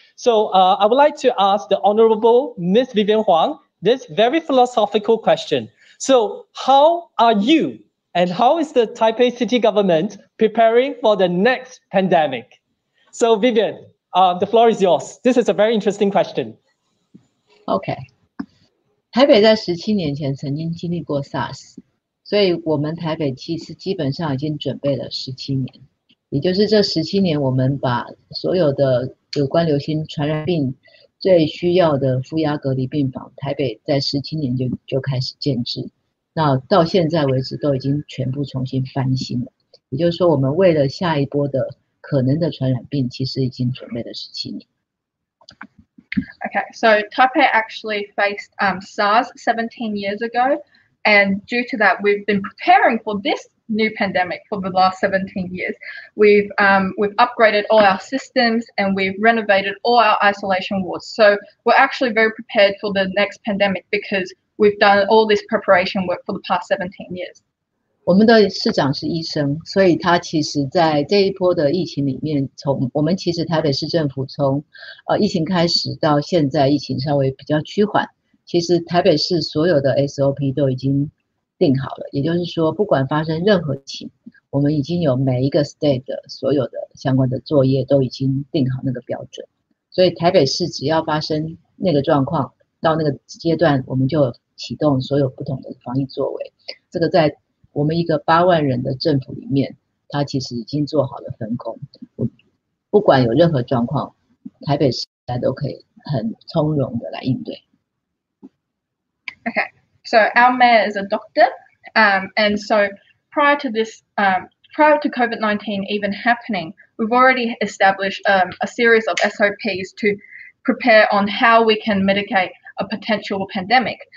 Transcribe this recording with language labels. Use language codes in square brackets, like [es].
[en] So I would like to ask the Honorable Ms. Vivian Huang this very philosophical question. So how are you and how is the Taipei city government preparing for the next pandemic? So Vivian, the floor is yours. This is a very interesting question. [zh] OK， 台北在17年前曾经经历过 SARS， 所以我们台北其实基本上已经准备了17年。也就是这17年，我们把所有的有关流行传染病最需要的负压隔离病房，台北在17年就开始建制，那到现在为止都已经全部重新翻新了。也就是说，我们为了下一波的可能的传染病，其实已经准备了17年。 [en] Okay, so Taipei actually faced SARS 17 years ago, and due to that, we've been preparing for this new pandemic for the last 17 years. We've upgraded all our systems and we've renovated all our isolation wards. So we're actually very prepared for the next pandemic because we've done all this preparation work for the past 17 years. [zh] 我们的市长是医生，所以他其实在这一波的疫情里面，我们其实台北市政府从疫情开始到现在疫情稍微比较趋缓，其实台北市所有的 SOP 都已经定好了，也就是说，不管发生任何情，我们已经有每一个 state 的所有的相关的作业都已经定好那个标准，所以台北市只要发生那个状况，到那个阶段，我们就启动所有不同的防疫作为。这个在我们一个8万人的政府里面，它其实已经做好了分工。不管有任何状况，台北市都可以很从容的来应对。 [en] Okay. So our mayor is a doctor, and so prior to COVID-19 even happening, we've already established a series of SOPs to prepare on how we can mitigate a potential pandemic.